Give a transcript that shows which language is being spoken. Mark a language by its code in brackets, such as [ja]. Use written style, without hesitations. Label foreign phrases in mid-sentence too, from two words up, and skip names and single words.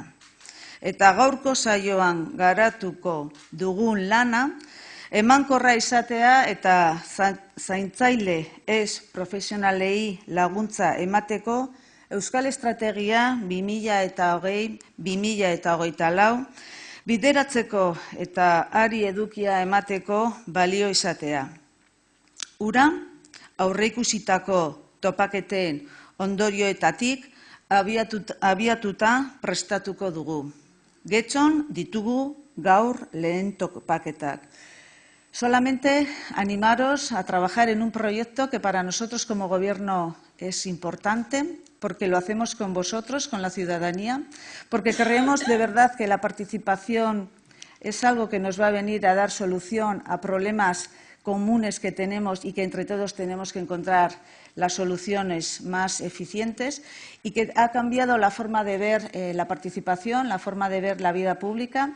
[eu] Eta gaurko saioan garatuko dugun lana, emankorra izatea eta zaintzaile ez profesionalei laguntza emateko Euskal Estrategia 2020-2024 bideratzeko eta ari edukia emateko balio izatea. Ura, aurreikusitako topaketen ondorioetatik abiatuta prestatuko dugu. Getxon ditugu gaur lehen topaketak. [es] Solamente animaros a trabajar en un proyecto que para nosotros como Gobierno es importante, porque lo hacemos con vosotros, con la ciudadanía, porque creemos de verdad que la participación es algo que nos va a venir a dar solución a problemas comunes que tenemos y que entre todos tenemos que encontrar las soluciones más eficientes y que ha cambiado la forma de ver la participación, la forma de ver la vida pública.